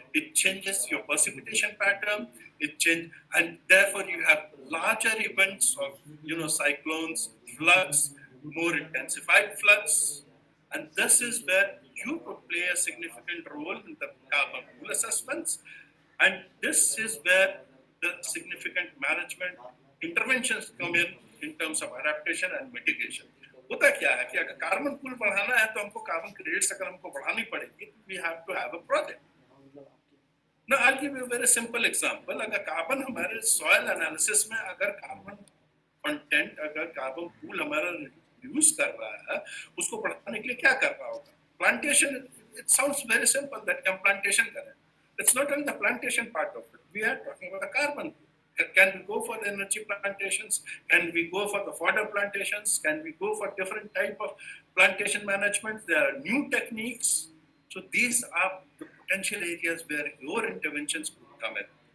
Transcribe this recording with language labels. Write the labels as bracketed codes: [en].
[en] It changes your precipitation pattern. And therefore you have larger events of cyclones, floods, more intensified floods, and this is where you could play a significant role in the carbon pool assessments, and this is where the significant management interventions come in terms of adaptation and mitigation. [hi] होता क्या है कि अगर carbon pool बढ़ाना है तो हमको carbon credits अगर हमको बढ़ानी पड़ेगी, [en] we have to have a project. Now I'll give you a very simple example. [hi] अगर कार्बन हमारे soil analysis में अगर कार्बन कंटेंट, अगर कार्बन पूल हमारा यूज कर रहा है, उसको बढ़ाने के लिए क्या करना होगा? [en] Plantation, it sounds very simple that [hi] हम plantation करें. [en] It's not only the plantation part of it. We are talking about the carbon. Can we go for the energy plantations? Can we go for the fodder plantations? Can we go for different type of plantation management? There are new techniques. So these are the potential areas where your interventions could come in.